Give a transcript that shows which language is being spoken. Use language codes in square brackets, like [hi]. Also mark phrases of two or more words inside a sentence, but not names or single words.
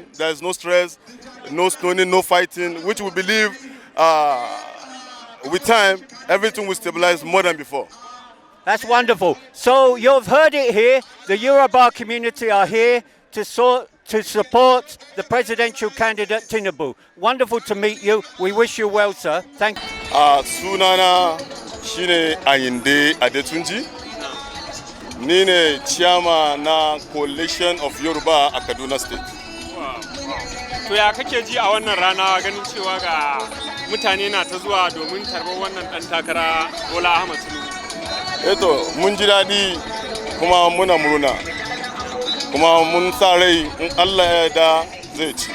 [en] There is no stress, no stoning, no fighting, which we believe with time, everything will stabilize more than before. That's wonderful. So you've heard it here. The Yoruba community are here to support the presidential candidate Tinubu. Wonderful to meet you. We wish you well, sir. Thank you. [ha] Sunana shine Ayinde Adetunji. Ni ne chairman na [en] coalition of Yoruba [ha] a Kaduna State. To ya kake ji a wannan rana ganin cewa ga mutane na ta zuwa domin tarbar wannan dan takara Bola Ahmed Tinubu? Eto mun ji daɗi kuma muna murna. Kuma mun sa rai in Allah ya da zai ci.